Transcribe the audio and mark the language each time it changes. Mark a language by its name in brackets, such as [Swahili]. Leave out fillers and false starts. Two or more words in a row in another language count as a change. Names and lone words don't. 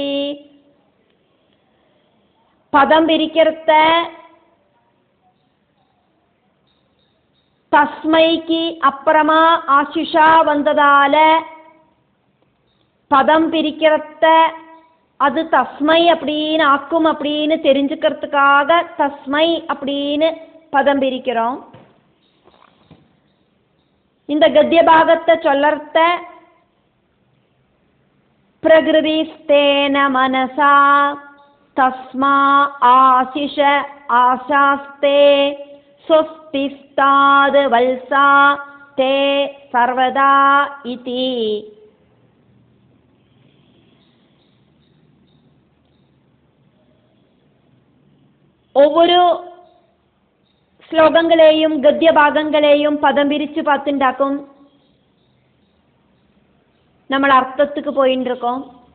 [Tamil] பதம் பிரிக்கிறத தஸ்மைக்கு அப்புறமா ஆசிஷா வந்ததால பதம் பிரிக்கிறத அது தஸ்மை அப்படின்னு ஆக்கும் அப்படின்னு தெரிஞ்சுக்கிறதுக்காக தஸ்மை அப்படின்னு பதம் பிரிக்கிறோம். இந்த கத்திய பாகத்தை சொல்லறத [Sanskrit] प्रकृतिस्तेन मनसा तस्मा आशिष आशास्ते स्वस्तिस्ताद् वत्सा ते सर्वदा इति. [Tamil] ஒவ்வொரு ஸ்லோகங்களையும் கத்திய பாகங்களையும் பதம் பிரித்து பார்த்துட்டாக்கும் நம்ம அர்த்தத்துக்கு போயின்னு இருக்கோம்.